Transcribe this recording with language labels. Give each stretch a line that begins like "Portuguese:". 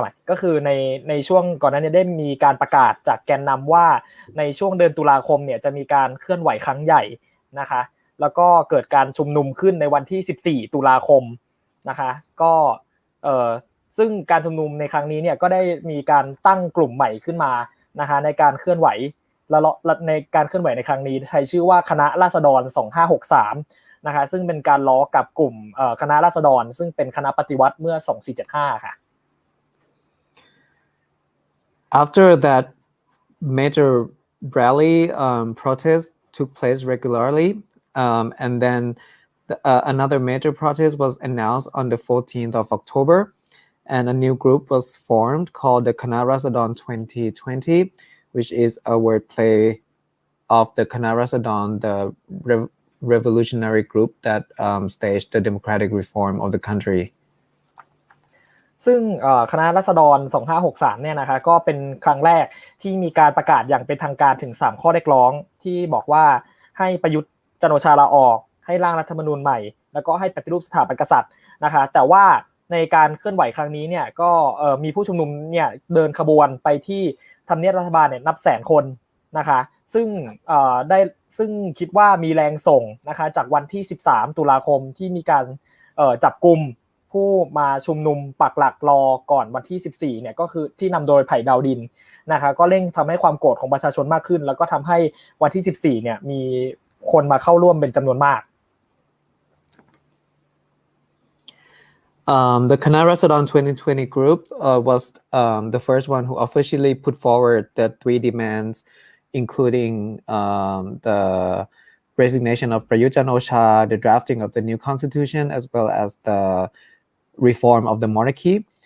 Thai: ก็คือในช่วงก่อนหน้านี้ได้มีการประกาศจากแกนนำว่าในช่วงเดือนตุลาคมเนี่ยจะมีการเคลื่อนไหวครั้งใหญ่นะคะแล้วก็เกิดการชุมนุมขึ้นในวันที่14ตุลาคมนะคะก็ซึ่งการชุมนุมในครั้งนี้เนี่ยก็ได้มีการตั้งกลุ่มใหม่ขึ้นมานะคะในการเคลื่อนไหวและในการเคลื่อนไหวในครั้งนี้ใช้ชื่อว่าคณะราษฎร2563นะคะซึ่งเป็นการล้อกับกลุ่มคณะราษฎรซึ่งเป็นคณะปฏิวัติเมื่อ2475ค่ะ
English: After that major rally protest took place regularly and then another major protest was announced on the 14th of October and a new group was formed called the Kana Rasadon 2020, which is a wordplay of the Kana Rasadon, the revolutionary group that staged the democratic reform of the country.
Thai: ซึ่งคณะราษฎร2563เนี่ยนะคะก็เป็นครั้งแรกที่มีการประกาศอย่างเป็นทางการถึง3ข้อเรียกร้องที่บอกว่าให้ประยุทธ์จันทร์โอชาลาออกให้ร่างรัฐธรรมนูญใหม่แล้วก็ให้ปฏิรูปสถาบันกษัตริย์นะคะแต่ว่าในการเคลื่อนไหวครั้งนี้เนี่ยก็มีผู้ชุมนุมเนี่ยเดินขบวนไปที่ทำเนียบรัฐบาลเนี่ยนับแสนคนนะคะซึ่งคิดว่ามีแรงส่งนะคะจากวันที่13ตุลาคมที่มีการจับกุมผู้มาชุมนุมปักหลักรอก่อนวันที่14เนี่ยก็คือที่นำโดยไผ่ดาวดินนะคะก็เร่งทำให้ความโกรธของประชาชนมากขึ้นแล้วก็ทำให้วันที่14เนี่ยมีคนมาเข้าร่วมเป็นจำนวนมาก
English: The Kana Rasadon 2020 group was the first one who officially put forward the 3 demands, including the resignation of Prayut Chan-o-cha, the drafting of the new constitution, as well as the reform of the monarchy.